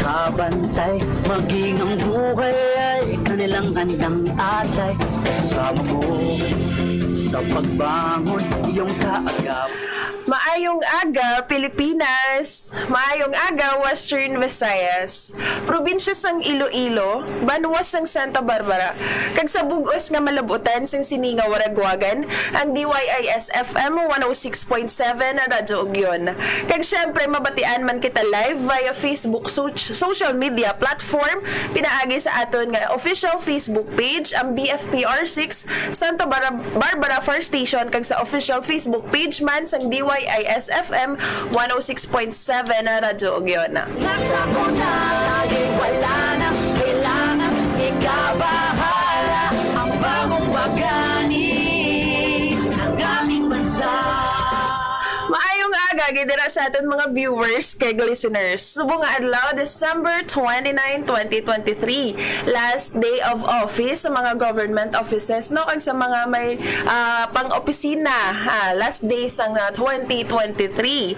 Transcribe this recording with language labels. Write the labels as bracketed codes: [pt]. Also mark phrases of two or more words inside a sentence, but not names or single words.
[tl] nagbabantay, maging ang buhay ay kanilang handang alay. Kasama mo sa pagbangon, iyong kaagap. [hil] Maayong aga, Pilipinas! Maayong aga, Western Visayas. Probinsya sang Iloilo, banwas sang Santa Barbara. Kag sa bugos nga malabutan sang Sininga Waragwagan, ang DYIS FM 106.7 na Radyo Ugyon. Kag syempre, mabatian man kita [en] live via Facebook social media platform, [hil] pinaagi sa aton nga [en] official Facebook page, [hil] ang BFPR6 Santa Barbara Fire Station, kag sa [en] official Facebook page [hil] man sang DYIS FM 106.7 na Radyo Ugyon. [tl] Nasa ko na, lagi wala na kailangan ikabahala ang bagong bagani ng aming bansa. [hil] Maayong aga, gidira sa aton mga viewers kay listeners. Subong nga adlaw, December 29, 2023. [en] Last day of office [hil] sa mga [en] government offices, no? [hil] Kag sa mga may pang-opisina, [en] last day [hil] sang 2023.